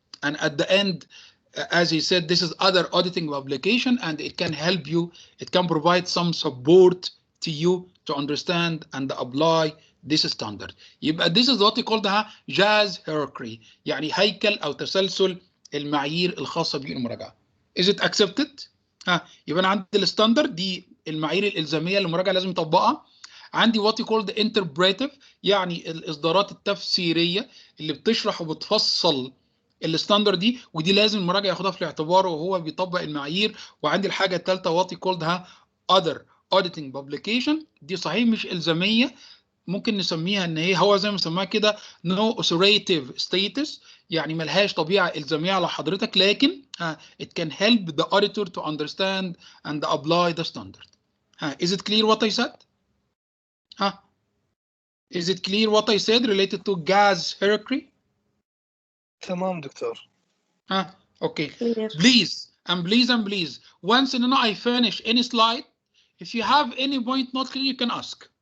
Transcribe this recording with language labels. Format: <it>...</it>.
<en>And at the end, as he said, this is other auditing publication and it can help you, it can provide some support to you to understand and apply this standard.</en> <ar>يبقى</ar> <en>this is what we call the jazz hierarchy،</en> <ar>يعني هيكل أو تسلسل المعايير الخاصة بالمراجعة.</ar> <en>Is it accepted؟</en> <ar>يبقى أنا عندي الستاندرد دي المعايير الإلزامية اللي المراجع لازم يطبقها. عندي</ar> <en>what we call the interpretive،</en> <ar>يعني الإصدارات التفسيرية اللي بتشرح وبتفصل الستاندرد دي، ودي لازم المراجع ياخدها في الاعتبار وهو بيطبق المعايير. وعندي الحاجه الثالثه</ar> <en>what we called other auditing publication،</en> <ar>دي صحيح مش الزاميه، ممكن نسميها ان هو زي ما سماها كده</ar> <en>no authoritative status،</en> <ar>يعني ملهاش طبيعه الزاميه على حضرتك، لكن</ar> <en>it can help the auditor to understand and apply the standard. Is it clear what I said? Is it clear what I said related to gas hierarchy?</en> <ar>تمام دكتور.</ar> <en>Okay. Please once I finish any slide, if you have any point not clear you can ask.</en>